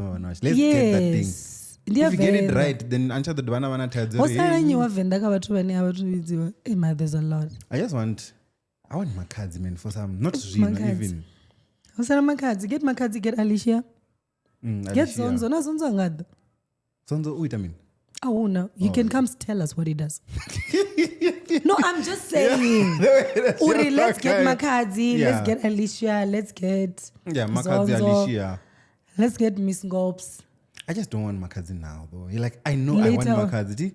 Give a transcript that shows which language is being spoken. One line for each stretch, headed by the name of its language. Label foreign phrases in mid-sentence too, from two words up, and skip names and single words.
English: Let's get that thing. If you get it right, then answer the Dwana tells you. There's a lot. I want my cards, man, for some, not even. Get my cards, get Alicia. Get Zonzo. No, Zonzo ngad. Zonzo, wait a minute. Oh, no. He can come tell us what he does. No, I'm just saying. Uri, let's get Makazi. Let's get Alicia. Let's get Makazi, Alicia. Let's get Miss Gopes. I just don't want Makazi now, though. You're like, I know later, I want Makazi.